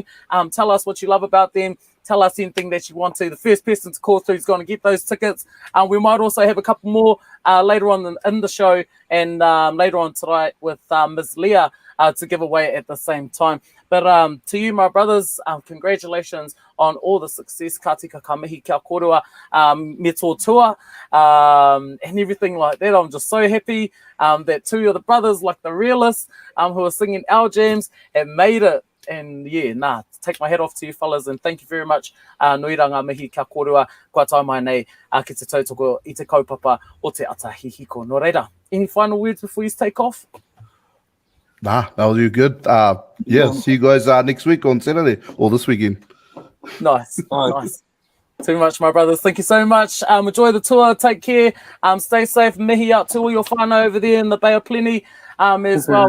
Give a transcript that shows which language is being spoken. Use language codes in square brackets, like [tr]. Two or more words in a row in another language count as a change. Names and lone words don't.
[en] Tell us what you love about them. Tell us anything that you want to. The first person to call through is going to get those tickets. We might also have a couple more later on in the show, and later on tonight with Ms. Leah to give away at the same time. But to you, my brothers, congratulations on all the success. [mi] Ka tika ka mihi kia korua, me tō tua, [en] and everything like that. I'm just so happy that 2 of the brothers, like the realists, who are singing our jams, have made it. And take my hat off to you fellas, and thank you very much. [mi] Nui rā ngā mihi kia korua, kua tau mai nei ki te tautoko i te kaupapa o Te Ata Hihiko. Nō reira, [en] any final words before you take off? Nah, that was good. See you guys next week on Saturday, or this weekend. Nice. Too much, my brothers. Thank you so much. Enjoy the tour. Take care. Stay safe. Mihi out to all your whānau over there in the Bay of Plenty as well.